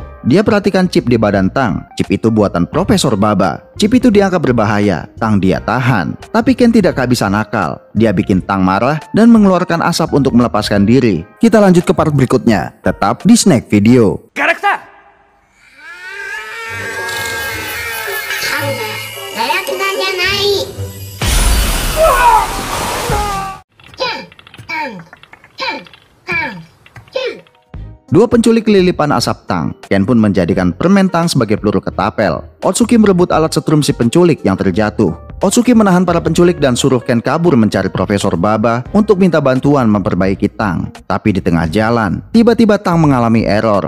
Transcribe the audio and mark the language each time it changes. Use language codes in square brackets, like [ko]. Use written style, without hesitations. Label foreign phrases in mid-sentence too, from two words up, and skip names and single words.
[id] Dia perhatikan chip di badan Tang. Chip itu buatan Profesor Baba. Chip itu dianggap berbahaya. Tang dia tahan. Tapi Ken tidak kehabisan akal. Dia bikin Tang marah dan mengeluarkan asap untuk melepaskan diri. Kita lanjut ke part berikutnya. Tetap di Snack Video. Karakter! [ja] ガラクタじゃない。キャンタンキャンタンキャン。 [id] Dua penculik kelilipan asap Tang. Ken pun menjadikan permen Tang sebagai peluru ketapel. Otsuki merebut alat setrum si penculik yang terjatuh. Otsuki menahan para penculik dan suruh Ken kabur mencari Profesor Baba untuk minta bantuan memperbaiki Tang. Tapi di tengah jalan, tiba-tiba Tang mengalami error.